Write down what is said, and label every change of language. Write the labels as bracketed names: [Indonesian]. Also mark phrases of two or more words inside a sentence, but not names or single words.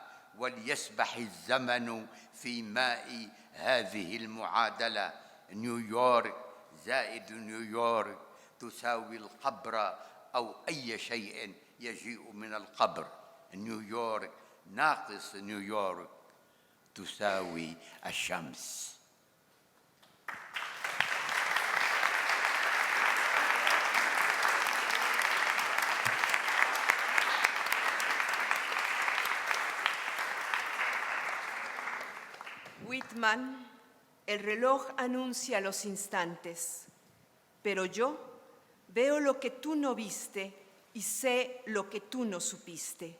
[Arabic] وليسبح الزمن في ماء هذه المعادلة. نيويورك زائد نيويورك تساوي القبر أو أي شيء يجيء من القبر. نيويورك ناقص نيويورك تساوي الشمس. [Spanish] Whitman, el reloj anuncia los instantes, pero yo veo lo que tú no viste y sé lo que tú no supiste.